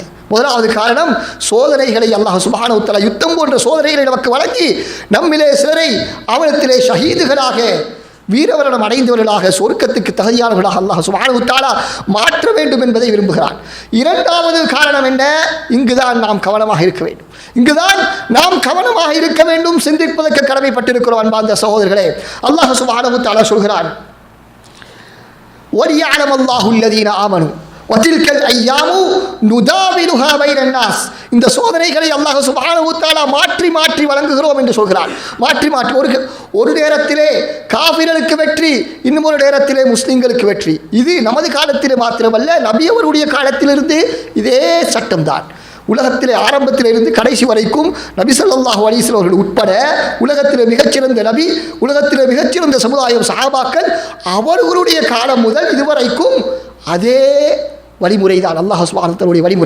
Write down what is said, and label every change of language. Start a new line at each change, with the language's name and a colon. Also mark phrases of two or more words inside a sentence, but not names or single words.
Tamil: முதலாவது காரணம், சோதனைகளை
Arabic: الله سبحانه وتعالى
Tamil: யுத்தம் போன்ற சோதனைகளை நமக்கு வழங்கி நம்மிலே சிலரை அவனத்திலே ஷஹீதுகளாக வீரவரணம் அடைந்தவர்களாக சொர்க்கத்துக்கு தகுதியானவர்களாக
Arabic: الله سبحانه وتعالى
Tamil: மாற்ற வேண்டும் என்பதை விரும்புகிறான். இரண்டாவது காரணம் என்ன? இங்குதான் நாம் கவனமாக இருக்க வேண்டும். இங்குதான் நாம் கவனமாக இருக்க வேண்டும், சிந்திப்பதற்கு கடமைப்பட்டிருக்கிறோம். அன்பார்ந்த சகோதரர்களே,
Arabic: الله سبحانه وتعالى
Tamil: சொல்கிறான்,
Arabic: وَلِيَعْلَمَ اللَّهُ الَّذِينَ آمَنُوا وَتِلْكَ الْأَيَّامُ نُدَاوِلُهَا بَيْنَ النَّاسِ.
Tamil: இந்த சோதனைகளை
Arabic: الله سبحانه وتعالى
Tamil: மாற்றி மாற்றி வழங்குகிறோம் என்று சொல்கிறார். மாற்றி மாற்றி ஒரு நேரத்திலே காஃபிர்களுக்கு வெற்றி, இன்னும் ஒரு நேரத்திலே முஸ்லிம்களுக்கு வெற்றி. இது நமது காலத்திலே மாத்திரமல்ல, நபி அவருடைய காலத்திலிருந்து இதே சட்டம்தான். உலகத்திலே ஆரம்பத்திலிருந்து கடைசி வரைக்கும் நபி
Arabic: صلى الله عليه وسلم
Tamil: அவர்கள் உட்பட உலகத்திலே மிகச்சிறந்த நபி, உலகத்திலே மிகச்சிறந்த சமுதாயம் சஹாபாக்கள், அவர்களுடைய காலம் முதல் இதுவரைக்கும் அதே வழிமுறை தான்
Arabic: الله سبحانه وتعالى
Tamil: வழிமுறை.